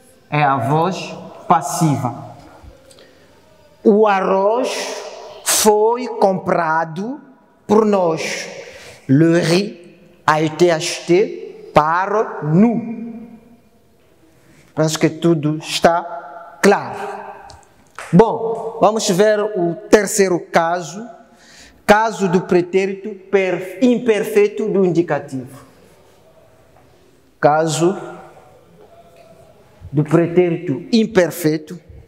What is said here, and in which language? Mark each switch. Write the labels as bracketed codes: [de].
[pt] É a voz passiva. O arroz foi comprado por nós. [fr] Le riz a été acheté par nous. [pt] Penso que tudo está claro. Bom, vamos ver o terceiro caso. Caso do pretérito imperfeito do indicativo. Caso do pretérito imperfeito.